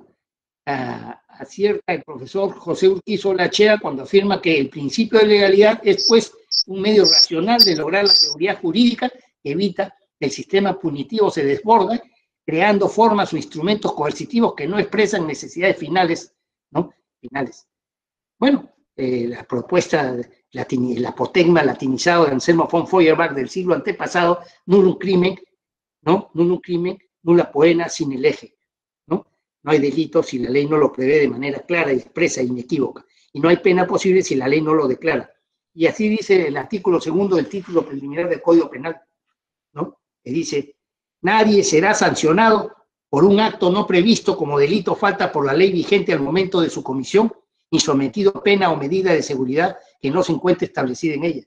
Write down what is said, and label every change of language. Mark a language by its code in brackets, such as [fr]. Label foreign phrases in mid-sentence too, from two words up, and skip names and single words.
[es] Acierta el profesor José Urquizo Lachea cuando afirma que el principio de legalidad es, pues, un medio racional de lograr la seguridad jurídica que evita que el sistema punitivo se desborde, creando formas o instrumentos coercitivos que no expresan necesidades finales, ¿no? Finales. Bueno, la propuesta, el apotegma latinizado de Anselmo von Feuerbach del siglo antepasado, [la] nullum crimen, ¿no? Nullum crimen, nulla poena sin el eje, ¿no? [es] No hay delito si la ley no lo prevé de manera clara, expresa e inequívoca. Y no hay pena posible si la ley no lo declara. Y así dice el artículo 2 del título preliminar del Código Penal, ¿no? Que dice: nadie será sancionado por un acto no previsto como delito o falta por la ley vigente al momento de su comisión, ni sometido a pena o medida de seguridad que no se encuentre establecida en ella.